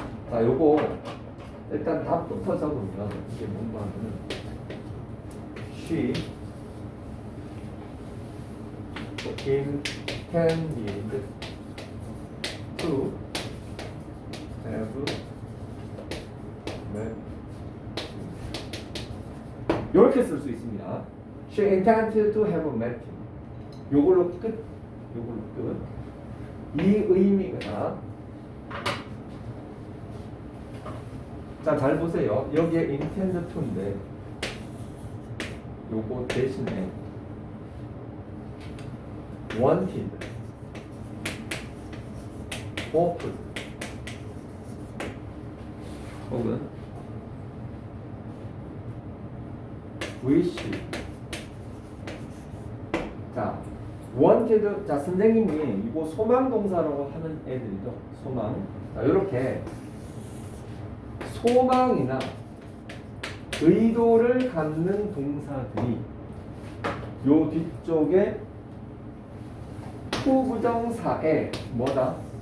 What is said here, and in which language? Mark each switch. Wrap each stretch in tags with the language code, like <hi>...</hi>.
<ko>자, 요거 일단 답부터 적으면 이게 뭔가 하면은 she intended to have met. 요렇게 쓸 수 있습니다.</ko> <en>She intended to have met him.</en> <ko>요걸로 끝. 요걸로 끝. 이 의미가 자, 잘 보세요. 여기에 intend to 인데 요거 대신에 wanted</ko> <en>hope 혹은 wish. 자, wanted.</en> <ko>자, 선생님이 이거 소망 동사라고 하는 애들이죠. 소망. 자, 이렇게 소망이나 의도를 갖는 동사들이 요 뒤쪽에 투부정사에 뭐다?</ko>